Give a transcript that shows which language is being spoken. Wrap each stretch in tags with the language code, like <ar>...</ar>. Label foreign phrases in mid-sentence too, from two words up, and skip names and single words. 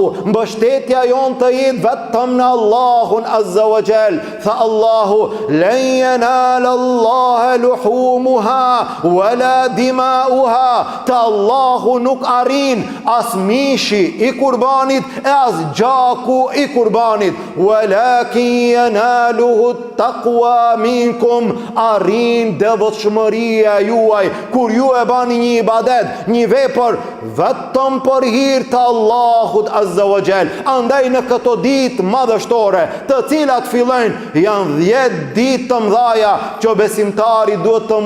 <sq>Mbështetja jon të jetë vetëm në Allahun</sq> <ar>عز وجل.</ar> <sq>Tha Allahu:</sq> <ar>"لن ينال الله لحومها ولا دماؤها."</ar> <sq>Te Allahu nuk arrin as mishi I kurbanit e as gjaku I kurbanit,</sq> <ar>ولكن يناله التقوى منكم,</ar> <sq>arrin devotshmëria juaj kur ju e bani një ibadet, një vepër vetëm për hir të Allahut</sq> <ar>عز وجل.</ar> <sq>Andaj në këto ditë madhështore, të cilat fillojnë, janë 10 ditë të mëdha që besimtari duhet të</sq>